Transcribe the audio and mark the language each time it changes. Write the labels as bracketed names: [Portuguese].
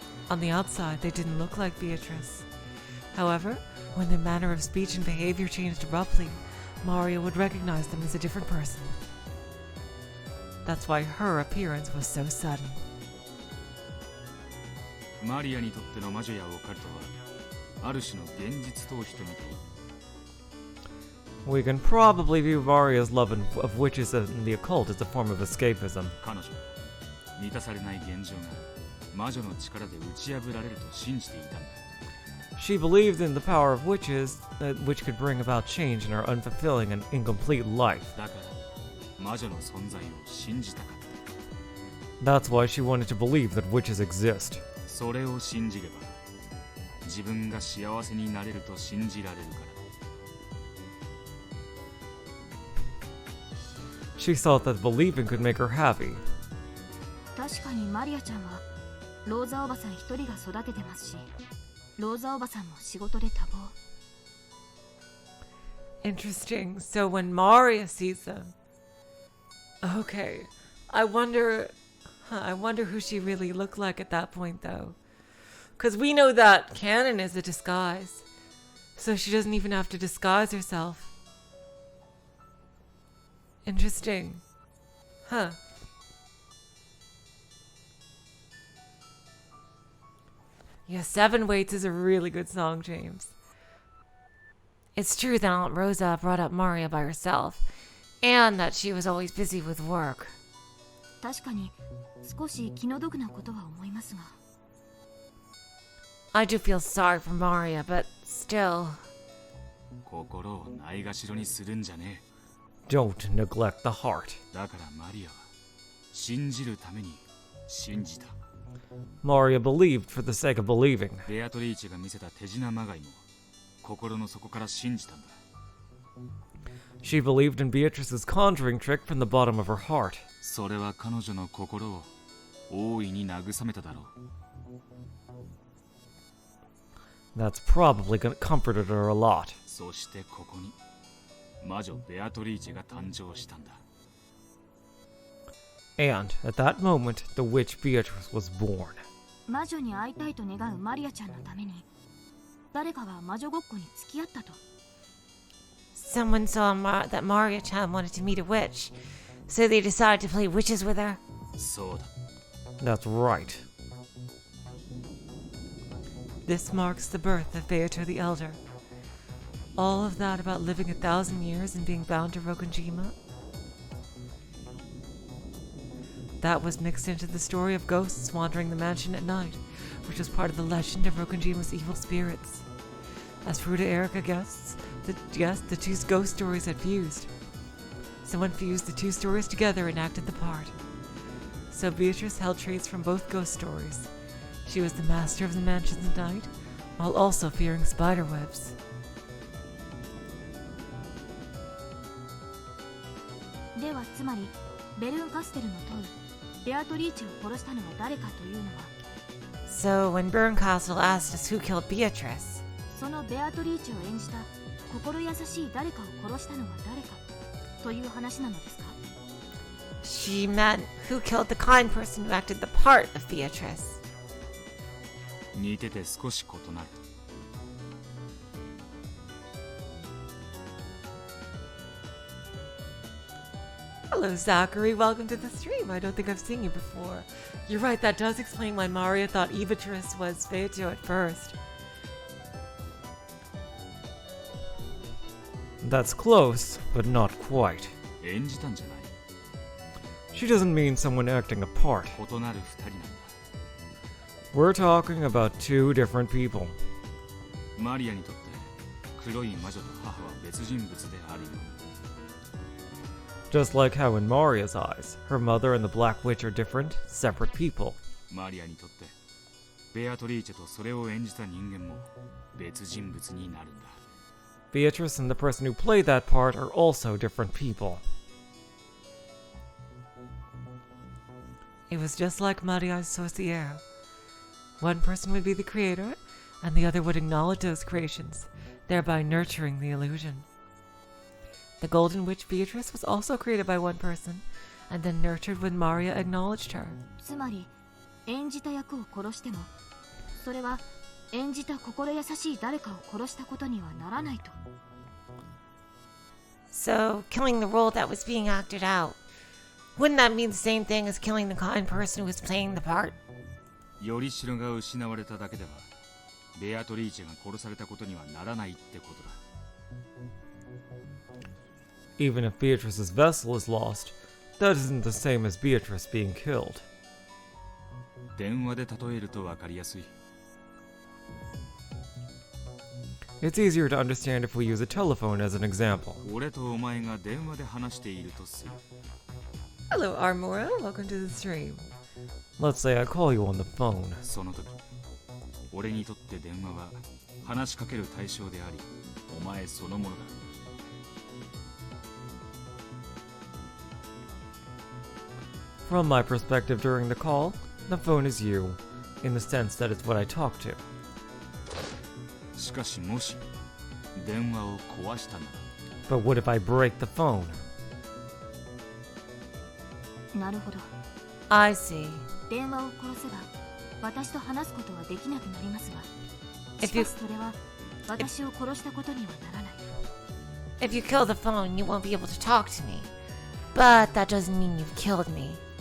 [English] On the outside, they didn't look like Beatrice. However, when their manner of speech and behavior changed abruptly, Maria would recognize them as a different person. That's why her appearance was so sudden. [Japanese] マリアにとっての魔女やオカルトはある種の現実逃避と見ている。 [English] We can probably view Maria's love of witches and the occult as a form of escapism. [Japanese] 彼女は満たされない現状が魔女の力で打ち破られると信じていたんだ。 [English] She believed in the power of witches, which could bring about change in her unfulfilling and incomplete life. [Japanese] だから魔女の存在を信じたかった。 [English] That's why she wanted to believe that witches exist. [Japanese] それを信じれば自分が幸せになれると信じられるから。 [English] She thought that believing could make her happy. [Japanese] 確かにマリアちゃんはローザおばさん一人が育ててますし、ローザおばさんも仕事で多忙。 [English] Interesting. So when Maria sees them, okay, I wonder who she really looked like at that point, though, because we know that canon is a disguise, so she doesn't even have to disguise herself. Interesting, huh? Yeah, Seven Weights is a really good song, James. It's true that Aunt Rosa brought up Maria by herself, and that she was always busy with work. [Japanese] 確かに少し気の毒なことは思いますが。 [English] I do feel sorry for Maria, but still. [Japanese] 心をないがしろにするんじゃね [English] Don't neglect the heart. え。 [Japanese] だからマリアは信じるために信じた。 [English] Maria believed for the sake of believing. [Japanese] ベアトリーチェが見せた手品まがいも心の底から信じたんだ。 [English] She believed in Beatrice's conjuring trick from the bottom of her heart. [Japanese] それは彼女の心を大いに慰めただろう。 [English] That's probably comforted her a lot. [Japanese] そしてここに魔女ベアトリーチェが誕生したんだ。 [English] And at that moment, the witch Beatrice was born. [Japanese] 魔女に会いたいと願うマリアちゃんのために誰かが魔女ごっこに付き合ったと。 [English] Someone saw that Maria-chan wanted to meet a witch, so they decided to play witches with her. [Japanese] そうだ。 [English] That's right. This marks the birth of Beatrice the Elder. All of that about living 1,000 years and being bound to Rokujima? That was mixed into the story of ghosts wandering the mansion at night, which was part of the legend of Rokujima's evil spirits. As Fruta Erica guessed, the two ghost stories had fused. Someone fused the two stories together and acted the part. So Beatrice held traits from both ghost stories. She was the master of the mansions at night, while also fearing spider webs. [Japanese] ではつまりベルンカステルの問うベアトリーチェを殺したのは誰かというのは [English] So when Berncastle asked us who killed Beatrice, [Japanese] そのベアトリーチェを演じた心優しい誰かを殺したのは誰かという話なのですか [English] she meant who killed the kind person who acted the part of Beatrice. [Japanese] 似てて少し異なる。 [English] Hello, Zachary. Welcome to the stream. I don't think I've seen you before. You're right, that does explain why Maria thought Beatrice was Beato at first. That's close, but not quite. [Japanese] 演じたんじゃない。 [English] She doesn't mean someone acting a part. [Japanese] 異なる二人なんだ。 [English] We're talking about two different people. [Japanese] マリアにとって黒い魔女と母は別人物であるよ。 [English] Just like how in Maria's eyes, her mother and the Black Witch are different, separate people. [Japanese] マリアにとってベアトリーチェとそれを演じた人間も別人物になるんだ。 [English] Beatrice and the person who played that part are also different people. It was just like Maria's Sorciero. One person would be the creator, and the other would acknowledge those creations, thereby nurturing the illusion. The Golden Witch Beatrice was also created by one person, and then nurtured when Maria acknowledged her. [Japanese] つまり演じた役を殺してもそれは演じた心優しい誰かを殺したことにはならないと。 [English] So killing the role that was being acted out, wouldn't that mean the same thing as killing the kind person who was playing the part? [Japanese] よりしろが失われただけではベアトリーチェが殺されたことにはならないってことだ。 [English] Even if Beatrice's vessel is lost, that isn't the same as Beatrice being killed. [Japanese] 電話で例えると分かりやすい。 [English] It's easier to understand if we use a telephone as an example. [Japanese] 俺とお前が電話で話しているとする。 [English] Hello, Armora. Welcome to the stream. Let's say I call you on the phone. [Japanese] その時、俺にとって電話は話しかける対象であり、お前そのものだ。 [English] From my perspective during the call, the phone is you, in the sense that it's what I talk to. [Japanese] しかしもし電話を壊したなら [English] But what if I break the phone? [Japanese] なるほど。 [English] I see. [Japanese] 電話を殺せば私と話すことはできなくなりますが、 [English] If [Japanese] し [English] you [Japanese] かしそれは私を殺したことにはならない。 [English] if you kill the phone, you won't be able to talk to me. But that doesn't mean you've killed me.